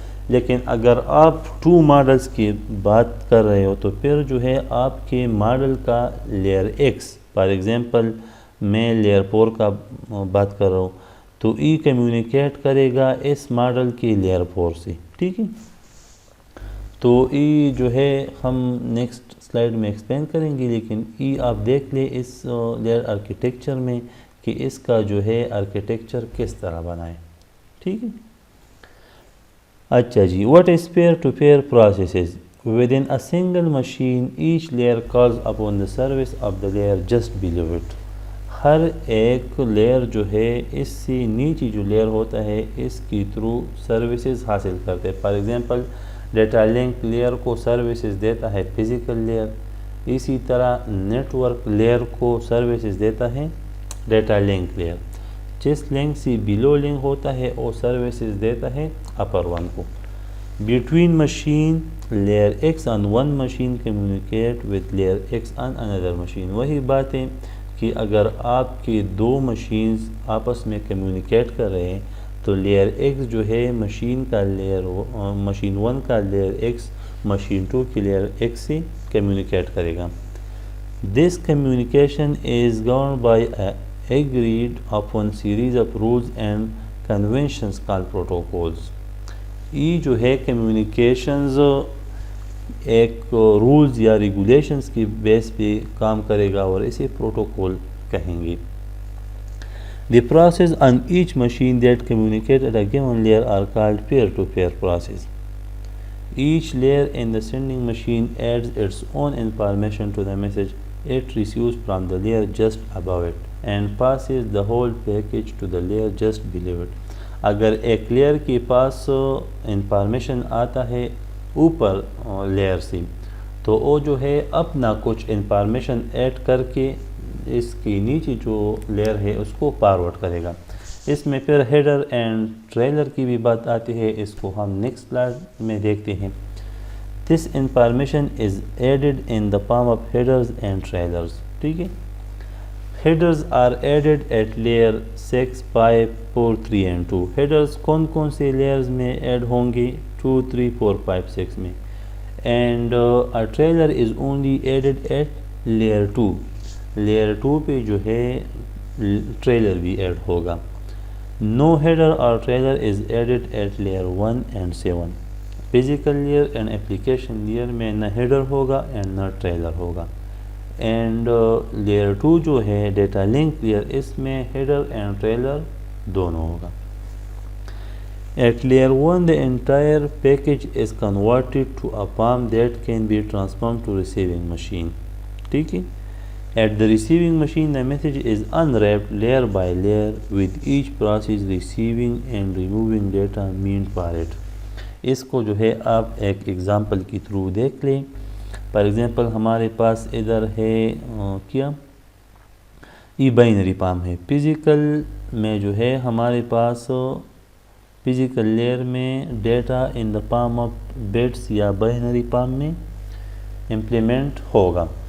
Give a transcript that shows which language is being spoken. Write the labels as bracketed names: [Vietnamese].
[Urdu] لیکن اگر آپ 2 ماڈلز کی بات کر رہے ہو تو پھر جو ہے آپ کے ماڈل کا لیئر X، فار ایگزامپل میں لیئر 4 کا بات کر رہا ہوں، تو ای کمیونیکیٹ کرے گا اس ماڈل کی لیئر 4 سے. ٹھیک ہے، تو ای جو ہے ہم نیکسٹ سلائیڈ میں ایکسپلین کریں گے، لیکن ای آپ دیکھ لیں اس لیئر آرکیٹیکچر میں کہ اس کا جو ہے آرکیٹیکچر کس طرح بنائے. ٹھیک ہے. اچھا جی. [English] What is peer-to-peer processes? Within a single machine, each layer calls upon the service of the layer just below it. [Urdu] ہر ایک لیئر جو ہے اس سے نیچے جو لیئر ہوتا ہے اس کی تھرو سروسز حاصل کرتے ہیں. For example data link layer کو سروسز دیتا ہے فزیکل لیئر، اسی طرح نیٹورک لیئر کو سروسز دیتا ہے ڈیٹا لنک لیئر. جس لنک سے بلو لنک ہوتا ہے وہ سروسز دیتا ہے اپر ون کو. [English] Between machine, layer X on one machine communicate with layer X on another machine. [Urdu] وہی بات ہے کہ اگر آپ کی 2 مشینز آپس میں کمیونیکیٹ کر رہے ہیں تو لیئر X جو ہے مشین کا لیئر مشین 1 کا لیئر X مشین 2 کی لیئر X سے کمیونیکیٹ کرے گا. [English] This communication is governed by a agreed upon series of rules and conventions called protocols. [Urdu] یہ جو ہے کمیونیکیشنز ایک رولز یا ریگولیشنز کی بیس پہ کام کرے گا اور اسے پروٹوکول کہیں گے. [English] The process on each machine that communicate at a given layer are called peer-to-peer process. Each layer in the sending machine adds its own information to the message it receives from the layer just above it and passes the whole package to the layer just below it. [Urdu] اگر ایک layer کے پاس information آتا ہے اوپر layer سے تو وہ جو ہے اپنا کچھ انفارمیشن ایڈ کر کے اس کی نیچے جو لیئر ہے اس کو فارورڈ کرے گا. اس میں پھر ہیڈر اینڈ ٹریلر کی بھی بات آتی ہے، اس کو ہم نیکسٹ سلائڈ میں دیکھتے ہیں. [English] This information is added in the form of headers and trailers. [Urdu] ٹھیک ہے، [English] headers are added at layer 6, 5, 4, 3 and 2. [Urdu] headers کون کون سے layers میں ایڈ ہوں گے؟ 2, 3, 4, 5, 6 میں. [English] and a trailer is only added at layer 2. [Urdu] layer 2 پہ جو ہے ٹریلر بھی ایڈ ہوگا. [English] No header or trailer is added at layer 1 and 7. Physical layer and application layer [Urdu] میں نہ header ہوگا and نہ trailer ہوگا. and layer 2 جو ہے ڈیٹا لنک لیئر، اس میں header and trailer دونوں ہوگا. [English] At layer 1 the entire package is converted to a form that can be transformed to receiving machine. [Urdu] ٹھیک ہے. [English] At the receiving machine the message is unwrapped layer by layer with each process receiving and removing data meant for it. [Urdu] اس کو جو ہے آپ ایک example کی through دیکھ لیں. فار ایگزامپل ہمارے پاس ادھر ہے کیا ای بائنری فارم ہے. فزیکل میں جو ہے ہمارے پاس فزیکل لیئر میں data [English] in the form of bits [Urdu] یا بائنری فارم میں امپلیمنٹ ہوگا.